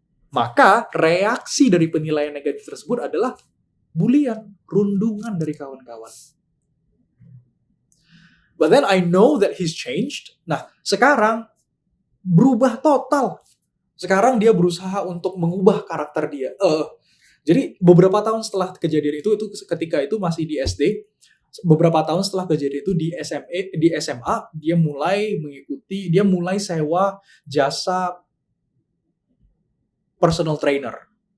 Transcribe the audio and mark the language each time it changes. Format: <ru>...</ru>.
<id>Maka reaksi dari penilaian negatif tersebut adalah bulian, rundungan dari kawan-kawan.</id> <en>But then I know that he's changed.</en> <id>Nah, sekarang berubah total. Sekarang dia berusaha untuk mengubah karakter dia. Jadi beberapa tahun setelah kejadian itu ketika itu masih di SD, beberapa tahun setelah kejadian itu di SMA, dia mulai sewa jasa personal trainer.</id>